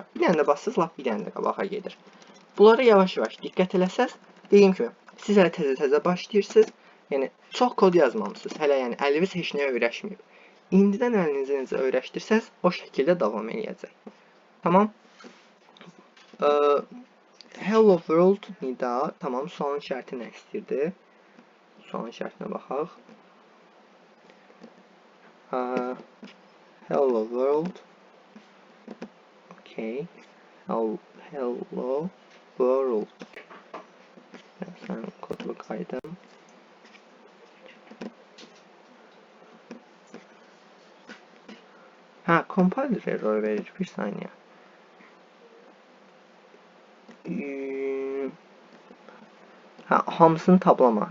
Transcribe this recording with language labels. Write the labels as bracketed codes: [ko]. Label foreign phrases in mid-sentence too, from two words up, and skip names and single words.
[az] Bir dənə də bassız, lap bir dənə də qabağa gedir. Bunlara yavaş-yavaş diqqət eləsəz, dediyim kimi, siz hələ təzə-təzə başlayırsınız. Yəni, çox kod yazmamısınız. Hələ yəni, əliniz heç nəyə öyrəşməyib. İndidən əlinizi necə öyrəşdirsəz, o şəkildə davam edəcək. Tamam. [en] Hello world, [az] nida. Tamam, sualın şərti nə istəyirdi? Sualın şərtinə baxaq. [en] Hello world. Okay. Hello world. [az] Mən kodu qaydım. [en] Compiler error [az] verir. Bir saniyə. Hamısını tablama.